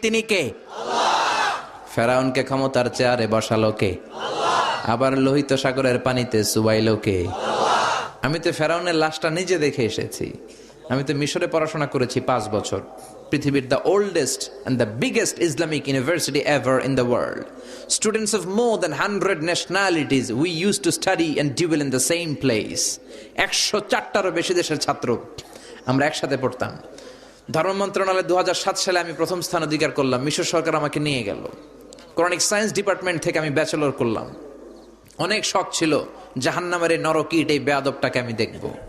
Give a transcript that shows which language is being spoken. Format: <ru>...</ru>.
<bn>তিনি কে? ফেরাউনকে ক্ষমতার চেয়ারে বসালো কে? আবার লোহিত সাগরের পানিতে চুবাইলো কে? আমি তো ফেরাউনের লাশটা নিজে দেখে এসেছি। আমি তো মিশরে পড়াশোনা করেছি 5 বছর।</bn> <en>পৃথিবীর the oldest and the biggest Islamic university ever in the world. Students of more than 100 nationalities we used to study and dwell in the same place.</en> <bn>104টারও বেশি দেশের ছাত্র আমরা একসাথে পড়তাম। ধর্ম মন্ত্রণালয়ে 2007 সালে আমি প্রথম স্থান অধিকার করলাম। মিশর সরকার আমাকে নিয়ে গেল। কোরআনিক সায়েন্স ডিপার্টমেন্ট থেকে আমি ব্যাচেলর করলাম। অনেক শখ ছিল জাহান্নামের এই নরকীট, এই বেয়াদবটাকে আমি দেখব।</bn>